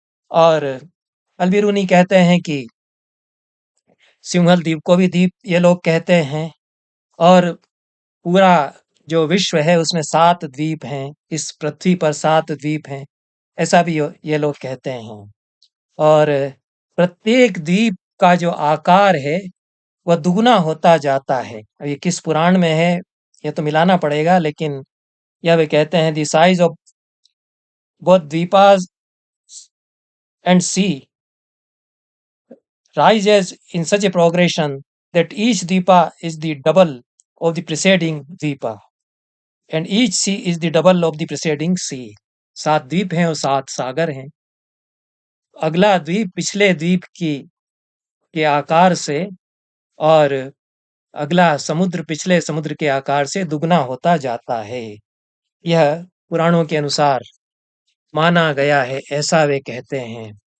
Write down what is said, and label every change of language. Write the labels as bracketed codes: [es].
[hi] और अल-बिरूनी कहते हैं कि सिंहल द्वीप को भी द्वीप ये लोग कहते हैं और पूरा जो विश्व है उसमें 7 द्वीप हैं, इस पृथ्वी पर 7 द्वीप हैं, ऐसा भी ये लोग कहते हैं। और प्रत्येक द्वीप का जो आकार है वह दुगुना होता जाता है। अब ये किस पुराण में है, ये तो मिलाना पड़ेगा, लेकिन यह वे कहते हैं [en] The size of both dvipas and sea rises in such a progression that each dvipa is the double of the preceding dvipa and each sea is the double of the preceding sea. [hi] 7 द्वीप हैं और 7 सागर हैं। अगला द्वीप पिछले द्वीप की के आकार से और अगला समुद्र पिछले समुद्र के आकार से दुगना होता जाता है। यह पुराणों के अनुसार माना गया है, ऐसा वे कहते हैं।